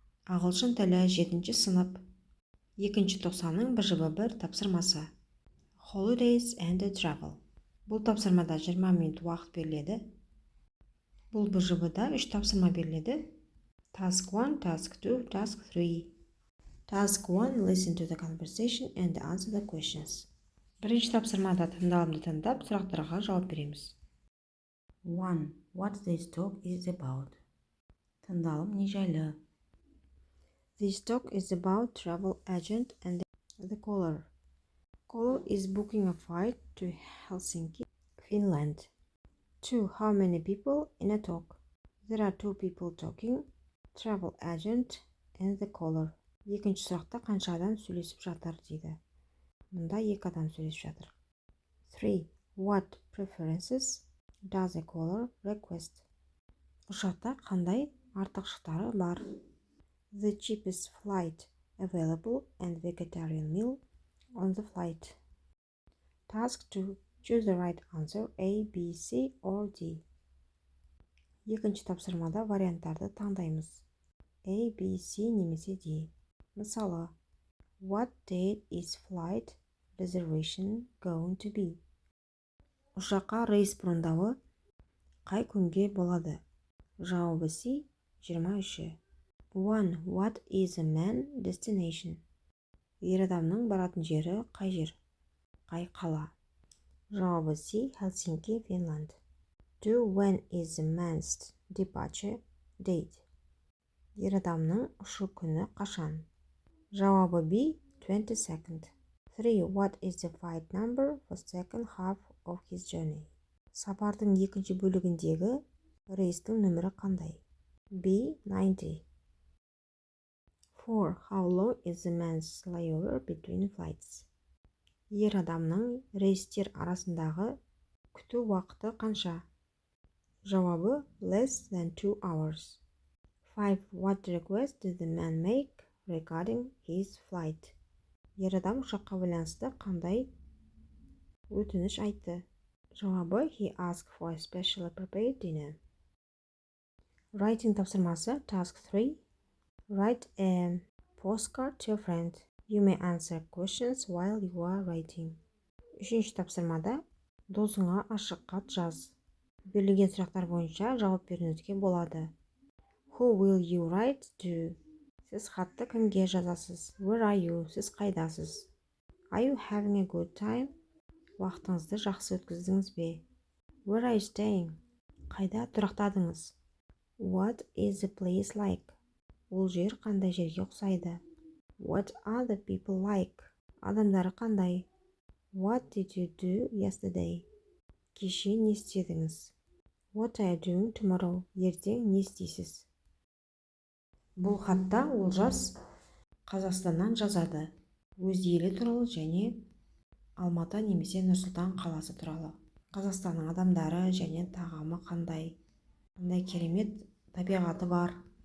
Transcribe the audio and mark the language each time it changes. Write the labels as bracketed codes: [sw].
[kk] Ағылшын тілі 7-ші сынып 2-ші тоқсанның БЖБ1 тапсырмасы. [en] Holidays and Travel. [kk] Бұл тапсырмада 20 минут уақыт беріледі. Бұл БЖБ-да 3 тапсырма беріледі. [en] Task 1, Task 2, Task 3. Task 1, listen to the conversation and answer the questions. [kk] Бірінші тапсырмада тыңдалымды тыңдап, сұрақтарға жауап береміз. [en] 1. What this talk is about? [kk] Тыңдалым не жайлы? [en] This talk is about travel agent and the caller. Caller is booking a flight to Helsinki, Finland. 2. How many people in a talk? There are 2 people talking, travel agent and the caller. [kk] Екінші сұрақта қанша адам сөйлесіп жатыр дейді. Мұнда 2 адам сөйлесіп жатыр. 3. [en] What preferences does the caller request? [kk] Ұшақта қандай артықшылықтары бар? [en] The cheapest flight available and vegetarian meal on the flight. Task 2. Choose the right answer A, B, C or D. [kk] Екінші тапсырмада варианттарды таңдаймыз. [en] A, B, C [kk] немесе [en] D. [kk] Мысалы, [en] What date is flight reservation going to be? [kk] Ұшаққа рейс брондауы қай күнге болады? Жауабы C, 23. 1. [en] What is a man destination? [kk] Ер адамның баратын жері қай жер? Қай қала? Жауабы C, Helsinki, Finland. 2. When is a man's departure date? Ер адамның ұшу күні қашан? Жауабы B, 22nd. 3. [en] What is the flight number for second half of his journey? [kk] Сапардың екінші бөлігіндегі рейстің нөмірі қандай? B, 90. 4. [en] How long is the man's layover between flights? [kk] Ер адамның рейстер арасындағы күту уақыты қанша? Жауабы [en] less than 2 hours. 5. What request did the man make regarding his flight? [kk] Ер адам ұшаққа байланысты қандай өтініш айтты? Жауабы [en] he asked for a specially prepared dinner. Writing [kk] тапсырмасы [en] Task 3. Write a postcard to your friend. You may answer questions while you are writing. [kk] Үшінші тапсырмада досыңа ашық хат жаз. Берілген сұрақтар бойынша жауап беруіңізге болады. [en] Who will you write to? [kk] Сіз хатты кімге жазасыз? [en] Where are you? [kk] Сіз қайдасыз? [en] Are you having a good time? [kk] Уақытыңызды жақсы өткіздіңіз бе? [en] Where are you staying? [kk] Қайда тұрақтадыңыз? [en] What is the place like? [kk] Ол жер қандай жерге ұқсайды? [en] What are the people like? [kk] Адамдары қандай? [en] What did you do yesterday? [kk] Кеше не істедіңіз? [en] What are you doing tomorrow? [kk] Ертең не істейсіз? Бұл хатта Олжас Қазақстаннан жазады. Өз елі туралы және Алматы немесе Нұрсұлтан қаласы туралы. Қазақстанның адамдары және тағамы қандай? Қандай керемет табиғаты бар?